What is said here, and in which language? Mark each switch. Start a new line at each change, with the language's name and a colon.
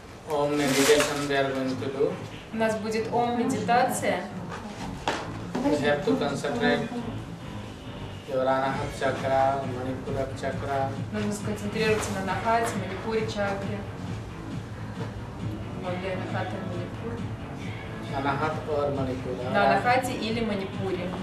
English: Om meditation we are going to do.
Russian: У нас будет ом-медитация.
English: We have to concentrate your Anahat chakra, Manipura chakra.
Russian: Нужно сконцентрироваться на Анахате, Манипуре чакре. Вот где Анахата и Манипур.
English: Anahat or Manipura.
Russian: На Анахате или Манипуре.